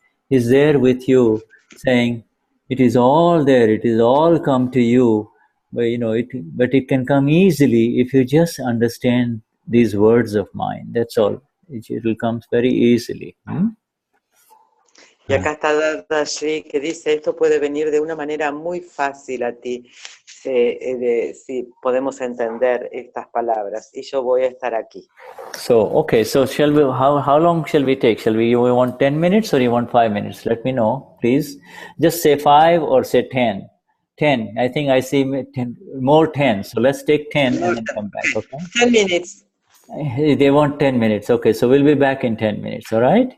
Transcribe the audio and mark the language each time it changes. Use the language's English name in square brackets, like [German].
[English] He's there with you, saying, it is all there, it is all come to you. But you know, but it can come easily if you just understand these words of mine. That's all. It will come very easily. [Spanish] Y acá está Dadashri que dice, esto puede venir de una manera muy fácil a ti, si podemos entender estas palabras, y yo voy a estar aquí. [English] So, okay, so shall we, how long shall we take? You want 10 minutes or you want 5 minutes? Let me know, please. Just say 5 or say 10. 10, I think I see 10, more 10, so let's take 10 and then come back, okay? 10 minutes. They want 10 minutes, okay, so we'll be back in 10 minutes, all right?